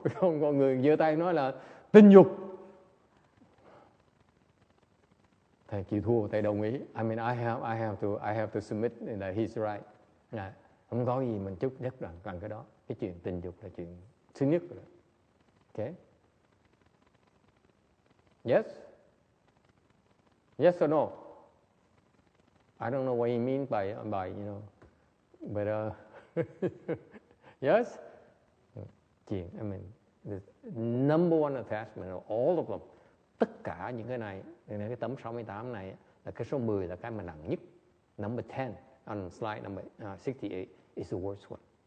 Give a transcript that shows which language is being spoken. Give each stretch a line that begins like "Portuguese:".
Vietnamese: Không có người giơ tay nói là tình dục. Thầy chịu thua, thầy đồng ý.
English: I mean, I have to submit that he's right.
Vietnamese: Không có gì mình chúc nhất là cần cái đó. Cái chuyện tình dục là chuyện thứ nhất rồi.
English: Okay. Yes? Yes or no? I don't know what he means by you know, but yes? I mean, the number one attachment of all of them
Vietnamese: Tất cả những cái này, cái tấm 68 này là cái số 10 là cái mà nặng nhất.
English: Number 10 on slide number 68 is the worst one.